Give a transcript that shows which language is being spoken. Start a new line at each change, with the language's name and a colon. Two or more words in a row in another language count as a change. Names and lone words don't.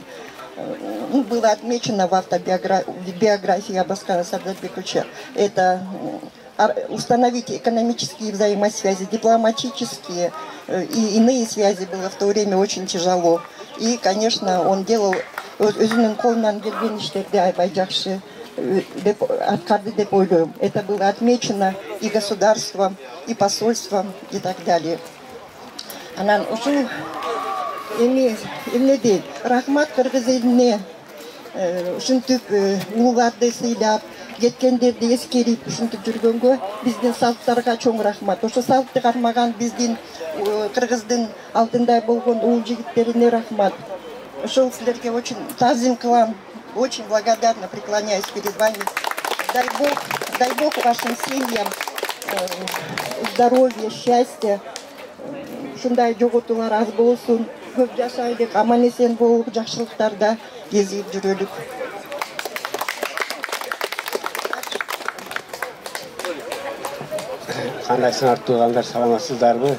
Russian: Было отмечено в биографии Абаскана Сардарбековича. Это установить экономические взаимосвязи, дипломатические и иные связи было в то время очень тяжело. И, конечно, он делал
Kyrgyz: өзүнүн колунан келген иштерди аябай жакшы откады деп ойлойм.
Russian: Это было отмечено и государством, и посольством, и так далее.
Kyrgyz: Анан ушул эмнеди рахмат кыргыз элине ушинтип улууларды сыйлап, кеткендерди эскерип ушинтип жүргөнгө биздин салттарга чоң рахмат. Ошо салтты кармаган биздин кыргыздын алтындай болгон уул жигиттерине рахмат. Ошол силерге очень тазим кылам.
Russian: Очень благодарна, преклоняюсь перед вами. Дай Бог вашим семьям здоровья, счастья.
Kyrgyz: Шундай жоготуулар аз болсун. Көп жашайлык, аман эсен болуп, жакшылыктарда кезип жүрөлүк. Кандайсыңар туугандар, саламатсыздарбы?